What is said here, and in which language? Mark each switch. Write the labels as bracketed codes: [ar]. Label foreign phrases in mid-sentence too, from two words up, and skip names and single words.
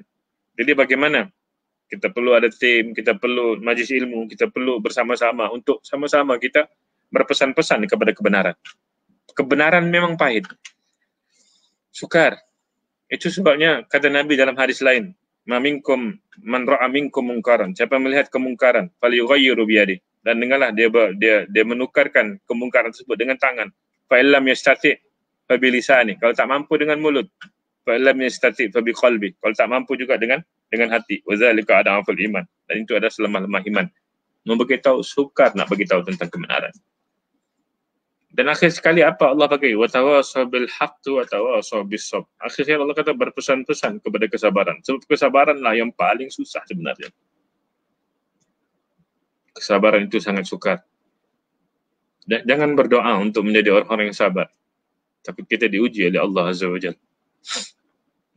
[ms] Jadi bagaimana? Kita perlu ada tim, kita perlu majlis ilmu, kita perlu bersama-sama untuk sama-sama kita berpesan-pesan kepada kebenaran. Kebenaran memang pahit. Sukar. Itu sebabnya kata Nabi dalam hadis lain, [ar] man ra'a minkum mungkaran. [ms] Siapa melihat kemungkaran, [ar] falyughayyiru biyadihi. [ms] Dan dengarlah dia menukarkan kemungkaran tersebut dengan tangan. [ar] Fa illam yastati' fa bilisani. [ms] Kalau tak mampu dengan mulut, [ar] fa illam yastati' fa biqalbi. [ms] Kalau tak mampu juga dengan hati. [ar] Wa dzalika adaful iman. [ms] Dan itu adalah selemah-lemah iman. Memberitahu, sukar nak beritahu tentang kebenaran. Dan akhir sekali apa Allah pakai? [ar] Wa tawasaw bil haqqi wa tawasaw bis sabr. [ms] Akhirnya Allah kata berpesan-pesan kepada kesabaran. Sebab kesabaranlah yang paling susah sebenarnya. Kesabaran itu sangat sukar. Dan jangan berdoa untuk menjadi orang-orang yang sabar. Tapi kita diuji oleh Allah [ar] Azza wa Jalla.